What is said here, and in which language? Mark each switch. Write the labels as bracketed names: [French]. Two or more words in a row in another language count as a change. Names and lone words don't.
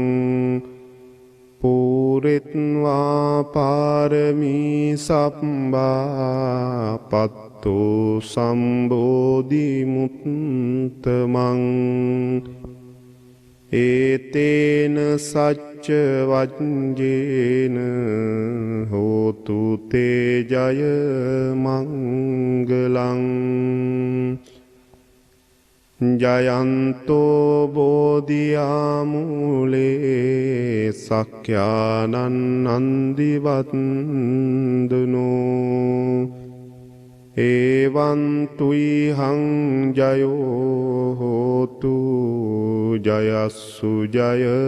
[Pali] පූරෙත්වා පාරමී සම්බා පත්තෝ සම්බෝධි මුත්තමං ඒතේන සච්ච වජ්ජේන හෝතු තේ ජය මංගලං ජයන්තෝ බෝධියාමූලේ සක්ඛ්‍යානං නන්දිවන්දනෝ එවං තුයිහං ජයෝ හෝතු ජයස්සු ජය